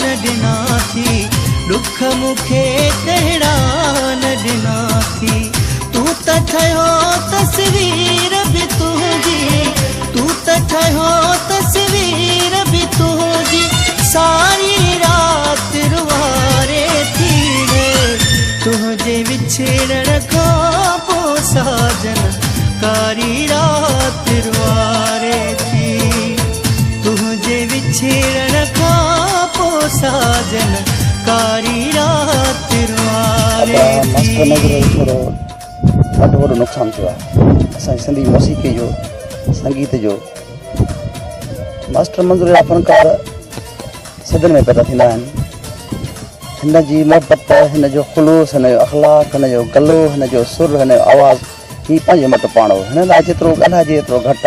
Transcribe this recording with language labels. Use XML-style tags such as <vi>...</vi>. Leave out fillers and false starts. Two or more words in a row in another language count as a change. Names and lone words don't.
<sd>ॾिना थी दुख मूंखे कहिड़ा न ॾिना थी तूं त ठहियो तस्वीर बि तुंहिंजी तूं त ठहियो तस्वीर बि तुंहिंजी सारी रात रुआरे थी तुझे विछड़न का पो साजन कारी रात रुआरे थी तुझे विछड़न का पो साजन कारी रात रुआरे थी ॾाढो वॾो नुक़सानु थियो आहे असांजी सिंधी मौसीक़ी जो संगीत जो मास्टर मंज़ूर जा फ़नकार सदन में पैदा थींदा आहिनि हिन जी मोहबत, हिन जो ख़ुलूस, हिन जो अख़लाक, हिन जो गलो, हिन जो सुर, हिन जो आवाज़, हीउ पंहिंजे मट पाणो हिन लाइ जेतिरो ॻाल्हाइजे एतिरो घटि आहे।</sd>